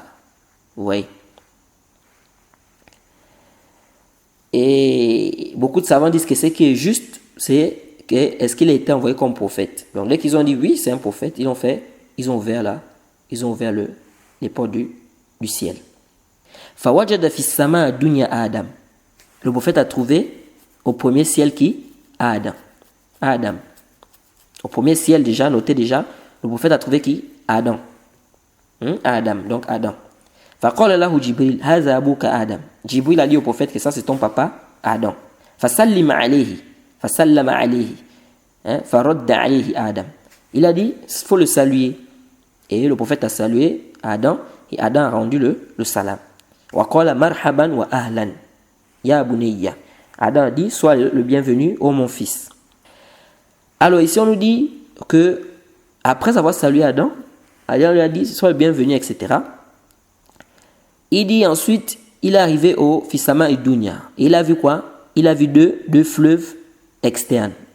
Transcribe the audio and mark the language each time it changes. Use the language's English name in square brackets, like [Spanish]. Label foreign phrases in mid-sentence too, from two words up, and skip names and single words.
[French] Vous voyez? Et beaucoup de savants disent que ce qui est juste, c'est que est-ce qu'il a été envoyé comme prophète? Donc dès qu'ils ont dit oui, c'est un prophète, ils ont ouvert les portes du ciel. [Arabic] فوجد في السماء الدنيا آدم. [French] Le prophète a trouvé au premier ciel qui? Adam. Au premier ciel déjà, notez déjà, le prophète a trouvé qui? Adam. Adam, donc Adam. [Arabic] فقال له جبريل، هذا أبوك آدم. [French] Jibril a dit au prophète que ça c'est ton papa, Adam. [Arabic] فسلم عليه. فرد عليه آدم. [French] Il a dit, il faut le saluer. Et le prophète a salué Adam, et Adam a rendu le salam. [Arabic] وقال مرحبا وأهلا. يا بني. [French] Adam a dit, sois le bienvenu, ô mon fils. Alors ici on nous dit que après avoir salué Adam, Adam lui a dit, sois le bienvenu, etc. Il dit ensuite, il est arrivé au Fisama et Dunya. Et il a vu quoi? Il a vu deux fleuves externes.